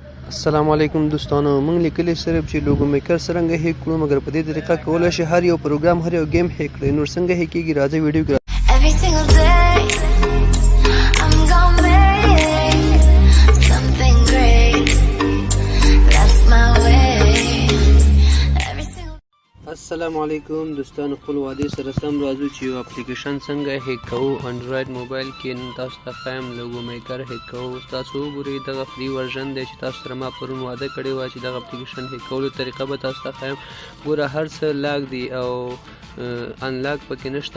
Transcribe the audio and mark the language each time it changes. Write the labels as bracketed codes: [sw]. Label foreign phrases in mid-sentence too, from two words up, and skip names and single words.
[ps] السلام علیکم دوستانو، موږ لیکلی صرف چې لوګو میکر څرنګه هیک کړو، مګر په دې طریقه کولی شي هر یو پروګرام هر یو گیم هیک کړئ. نور څنګه هیک کېږي راځئ ویډیو کې [en] Every single day, I'm gonna make something great. That's my way. Every single [ps] السلام علیکم دوستانو، خپل وعدې سره سم راځو چې یو اپلیکیشن څنګه هیک کوو [en] Android mobile [ps] کې. نن تاسو ته ښایم لوګو میکر هیک کوو. تاسو وګورئ دغه [en] free version [ps] دی چې تاسو سره ما پرون وعده کړې وه چې دغه اپلیکیشن هیک کولو طریقه به تاسو ته ښایم. ګوره هر څه لاک دی او انلاک پکې نشته.